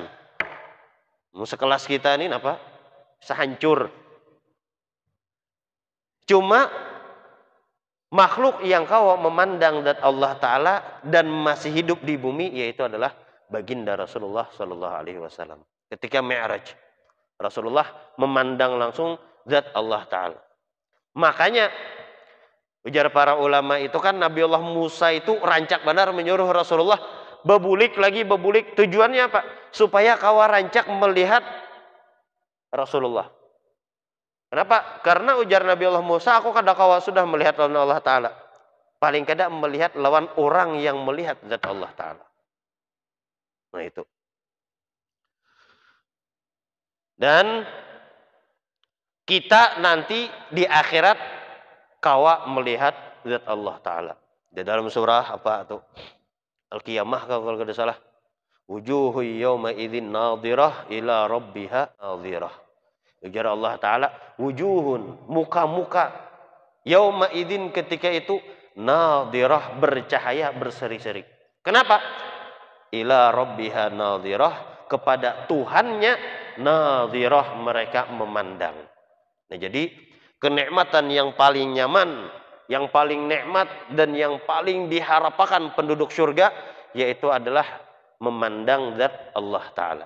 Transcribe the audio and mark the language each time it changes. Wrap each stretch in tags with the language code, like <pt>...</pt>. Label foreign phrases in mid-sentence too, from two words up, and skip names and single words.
<id>Sekelas kita ini apa? Sehancur. Cuma makhluk yang kau memandang zat Allah Ta'ala dan masih hidup di bumi, yaitu adalah baginda Rasulullah</id> <ar>صلى الله عليه وسلم.</ar> <id>Ketika Mi'raj, Rasulullah memandang langsung zat Allah Ta'ala.</id> <bjn>Makanya ujar para ulama itu kan Nabiullah Musa itu rancak benar menyuruh Rasulullah bebulik lagi bebulik.</bjn> <id>Tujuannya apa?</id> <bjn>Supaya kau rancak melihat Rasulullah.</bjn> <id>Kenapa?</id> <bjn>Karena ujar Nabiullah Musa, aku kada kawa sudah melihat lawan Allah Ta'ala. Paling kada melihat lawan orang yang melihat zat Allah Ta'ala. Nah itu.</bjn> <id>Dan kita nanti di akhirat kawa melihat zat Allah Ta'ala. Di dalam surah apa tuh? Al-Qiyamah kalau tidak salah.</id> <ar>وجوه يومئذ ناضرة إلى ربها ناظرة.</ar> <id>Ujar Allah Ta'ala, wujuhun, muka-muka,</id> <ar>يومئذ</ar> <id>ketika itu, nadhirah, bercahaya, berseri-seri. Kenapa?</id> <ar>إلى ربها ناظرة,</ar> <id>kepada Tuhannya nadhirah, mereka memandang. Nah jadi, kenikmatan yang paling nyaman, yang paling nikmat, dan yang paling diharapkan penduduk surga, yaitu adalah memandang zat Allah Ta'ala.</id>